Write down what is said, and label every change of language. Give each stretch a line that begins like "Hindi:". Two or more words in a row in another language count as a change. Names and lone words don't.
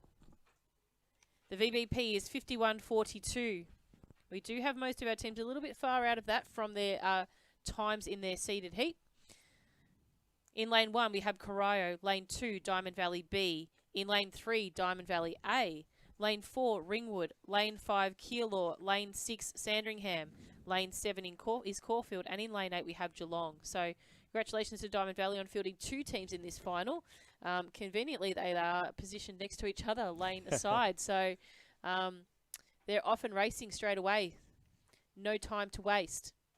English: The VBP is 51.42. We do have most of our teams a little bit far out of that from their times in their seeded heat. In lane 1, we have Corio. Lane 2, Diamond Valley B. In lane 3, Diamond Valley A. Lane 4, Ringwood. Lane 5, Keilor. Lane 6, Sandringham. Lane 7 is Caulfield. And in lane 8, we have Geelong. So congratulations to Diamond Valley on fielding 2 teams in this final. Conveniently, they are positioned next to each other, lane aside. So they're often racing straight away. No time to waste.